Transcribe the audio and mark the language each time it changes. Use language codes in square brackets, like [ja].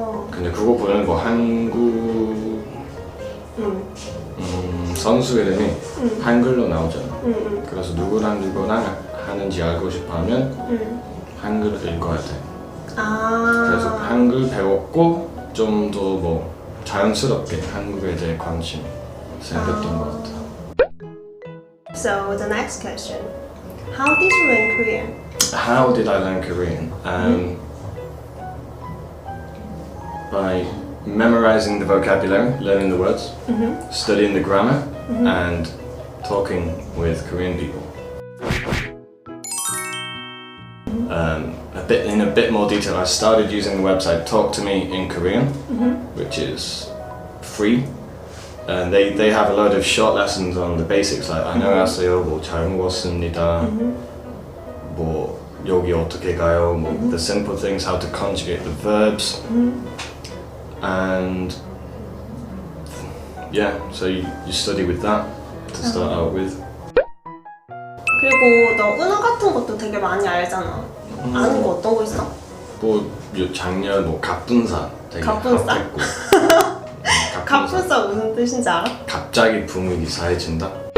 [ko] 근데 그거 보면 뭐 한국 선수 이름이 한글로 나오잖아. 그래서 누구랑 하는지 알고 싶어하면 한글을 읽어야 돼. 그래서 한글 배웠고 좀 더 뭐 자연스럽게 한국에 대해 관심 생겼던 것 같아. [en] So the next question, how did you learn Korean? How did I learn Korean? By memorizing the vocabulary, learning the words, studying the grammar, and talking with Korean people. In a bit more detail, I started using the website Talk to Me in Korean, which is free, and they have a load of short lessons on the basics like [ko] 안녕하세요, 뭐 잘 먹었습니다, 뭐 여기 어떻게 가요, 뭐 [en] the simple things, how to conjugate the verbs, and yeah, so you study with that to start out with. [ko] 그리고 너 은어 같은 것도 되게 많이 알잖아. 아는 거 어떤 거 있어? 뭐 작년 뭐 갑분사 되게 갑분싸? 핫했고. 갑분싸 무슨 뜻인지 알아? 갑자기 분위기 사해진다?